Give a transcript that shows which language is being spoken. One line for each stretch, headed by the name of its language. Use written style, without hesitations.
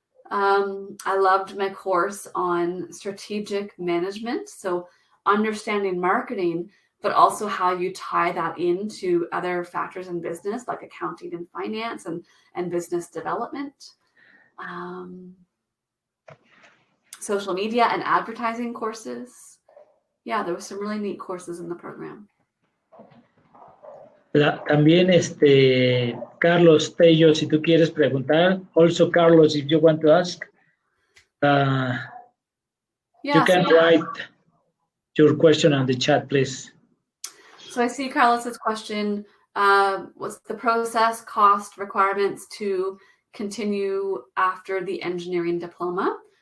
English: I loved my course on strategic management, so understanding marketing, but also how you tie that into other factors in business like accounting and finance and business development. Social media and advertising courses. Yeah, there were some really neat courses in the program.
Spanish: También Carlos Tello, si tú quieres preguntar.
English: Also, Carlos, if you want to ask, you can write your question on the chat, please. So I see Carlos's question. What's the process, cost, requirements to continue after the engineering diploma?